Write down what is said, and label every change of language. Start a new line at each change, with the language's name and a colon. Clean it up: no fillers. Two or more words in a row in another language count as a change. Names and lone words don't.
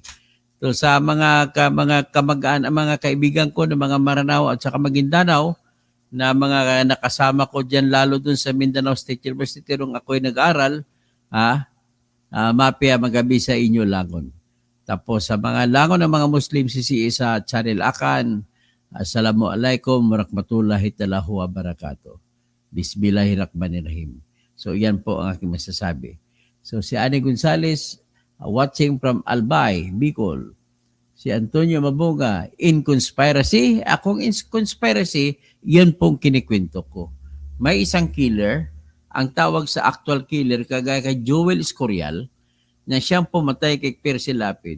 Filipino: So sa mga kamag-anak, mga kaibigan ko ng mga Maranao at saka Maguindanao, na mga nakasama ko dyan, lalo dun sa Mindanao State University nung ako'y nag-aral,
Maranao: mapia magabi sa inyo langon.
Filipino: Tapos sa mga langon ng mga Muslim, sa Channel Akan,
Arabic: السلام عليكم ورحمة الله وبركاته. بسم الله الرحمن الرحيم.
Filipino: So yan po ang aking masasabi. So si Ani Gonzales,
English: watching from Albay, Bicol.
Filipino: Si Antonio Mabunga,
English: in conspiracy.
Filipino: Akong
English: in conspiracy,
Filipino: yan pong kinikwento ko. May isang killer, ang tawag sa actual killer, kagaya kay Joel Escorial, na siyang pumatay kay Percy Lapid.